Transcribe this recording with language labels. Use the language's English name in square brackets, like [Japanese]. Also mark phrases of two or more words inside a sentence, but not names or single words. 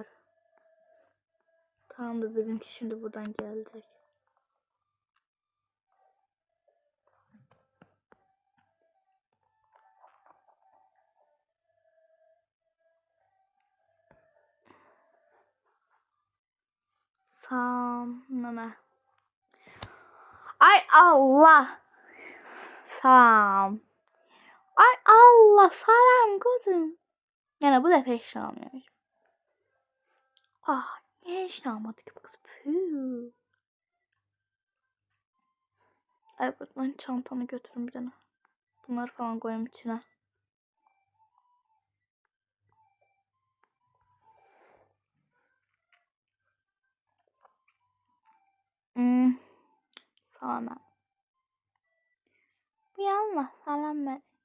[Turkish] Tamamdır, bizimki şimdi buradan gelecek. Sam, nana. Ay Allah. Sam. Ay Allah, salam kızım. [Azerbaijani] Yəni bu dəfə heç nə almıyoruz. Ah, niyə heç nə almadık bu qız? Püh. Ay buradan çantamı götürün bir dənə. [Turkish] Bunları falan koyayım içine. [Azerbaijani] Salam. [Turkish] Bir yanma. Salam ben.